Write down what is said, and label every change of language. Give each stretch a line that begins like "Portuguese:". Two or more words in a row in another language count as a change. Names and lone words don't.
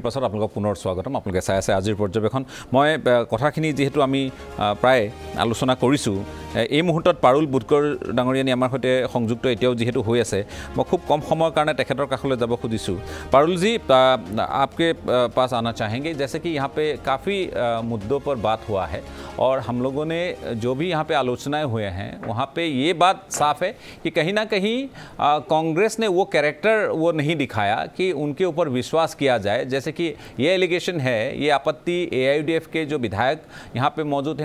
Assamese: পাছত আপোনালোকক পুনৰ স্বাগতম আপোনালোকে চাই আছে আজিৰ পৰ্যবেক্ষণ মই কথাখিনি যিহেতু আমি প্ৰায় আলোচনা কৰিছোঁ এই মুহূৰ্তত পাৰুল বুটকৰ ডাঙৰীয়ানী আমাৰ সৈতে সংযুক্ত এতিয়াও যিহেতু হৈ আছে মই খুব কম সময়ৰ কাৰণে তেখেতৰ কাষলৈ যাব খুজিছোঁ
Hindi: पारुल जी आपके पास आना चाहेंगे जैसे कि यहाँ पे काफ़ी मुद्दों पर बात हुआ है और हम लोगों ने जो भी यहाँ पे आलोचनाएं हुए हैं वहाँ पे ये बात साफ है कि कहीं ना कहीं कांग्रेस ने वो कैरेक्टर वो नहीं दिखाया कि उनके ऊपर विश्वास विश्वास किया जाए, जैसे कि ये एलिगेशन है, ये आपत्ति AIUDF के जो विधायक यहाँ पे मौजूद हैं